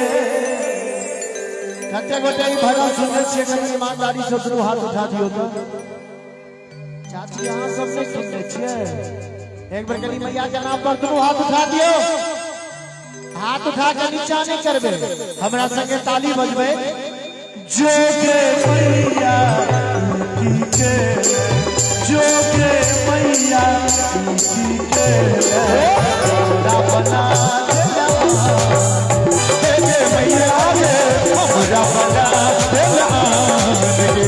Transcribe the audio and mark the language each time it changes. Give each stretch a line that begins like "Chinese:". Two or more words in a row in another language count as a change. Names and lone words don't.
Maithili: कते गोटे ई भजन सुनने छियै, कनी ईमानदारी से दुनू हाथ उठा दियो तो। चाची अहाँ सब से सुनने छियै, एक बार कनी मैया के नाम पर दुनू हाथ उठा दियो। हाथ उठा के नीचा नहीं करबे, हमरा संगे ताली बजबे। जोगे मैया की के, जोगे मैया की के बना देला, जोगे मैया रे हमरा बना देला गे।